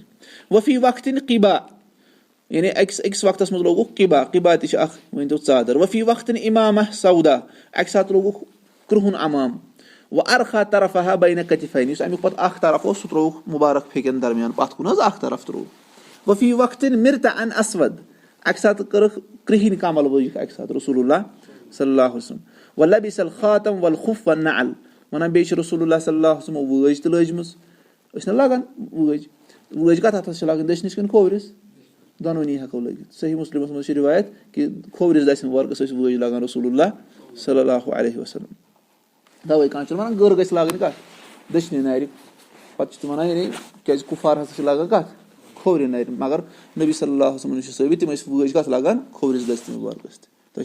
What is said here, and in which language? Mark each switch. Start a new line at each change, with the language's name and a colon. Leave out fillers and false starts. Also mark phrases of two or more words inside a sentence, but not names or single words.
Kashmiri: وفی وقتن قِبا یعنی أکِس وقتَس منٛز لوگُکھ قِبا تہِ چھِ اکھ ؤنۍ تو ژادر وفی وقتن اِمامہ سودا اَکہِ ساتہٕ لوگُکھ کرٛہُن امام وۄنۍ ارخا طرفا بینہ کتفین یُس اَمیُک پَتہٕ اکھ طرف اوس سُہ ترٛووُکھ مُبارک پھیکٮ۪ن درمیان پَتھ کُن حظ اکھ طرف ترٛووُکھ وفی وقتن مرتا ان اسود اَکہِ ساتہٕ کٔرٕکھ کرٛہِنۍ کمل وٲجِکھ اَکہِ ساتہٕ
Arabic: رسول اللہ صلی اللہ علیہ وسلم ولبس الخاتم والخف والنعل
Kashmiri: وَنان بیٚیہِ چھِ
Arabic: رسول اللہ صلی اللہ علیہ وسلم
Kashmiri: وٲج تہِ لٲجمٕژ ٲسۍ نہ لاگان وٲج کَتھ ہَتھس چھِ لاگان دٔچھنِس کِنہٕ کھوورِس دۄنوٕنی ہٮ۪کو لٲگِتھ صحیح مُسلمَس منٛز چھِ رِوایت کہِ کھوورِس دَسہِ مُبارکَس ٲسۍ وٲج لاگان
Arabic: رسول اللہ صلی اللہ علیہ وسلم
Kashmiri: تَوَے کانٛہہ چھُنہٕ وَنان گٔر گژھِ لاگٕنۍ کَتھ دٔچھنہِ نَرِ پَتہٕ چھِ تِم وَنان یعنی کیازِ کُفار ہسا چھِ لاگان کَتھ کھوورِ نَرِ مگر نبی
Arabic: صلی اللہ علیہ وسلم
Kashmiri: چھُ ثٲبِت تِم ٲسۍ وٲج کَتھ لاگان کھوورِس دَستہِ مُبارکَس تہِ تۄہہِ